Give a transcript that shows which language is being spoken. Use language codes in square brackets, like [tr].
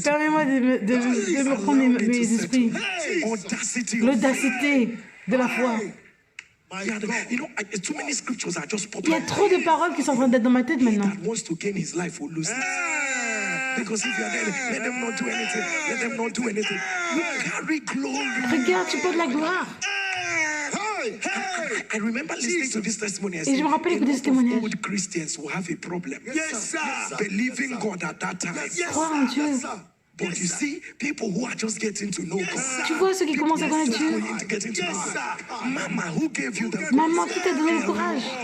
[fr] Permets-moi de me prendre mes esprits. [en] audacity of [fr] L'audacité de la foi. [en] you know, too many scriptures are just [fr] Il [en] popping [fr] y a trop de paroles qui sont en train d'être dans ma tête maintenant. [en] that wants to gain his life will lose it. Because if you are there, let them not do anything. Let them not do anything. You carry glory. [fr] Regarde, tu portes la gloire. [en] I remember listening to this testimony. I [fr] Et je me rappelle [en] a [fr] écouter ce [en] lot [fr] témoignage. [en] of old Christians will have a problem. Believing God at that time. [fr] Croire en Dieu. [en] But you see, people who are just getting to know God. [fr] Tu vois ceux qui commencent à connaître Dieu. [en] Getting to know God. Mama, who gave you the [fr] Maman, qui t'a donné le courage?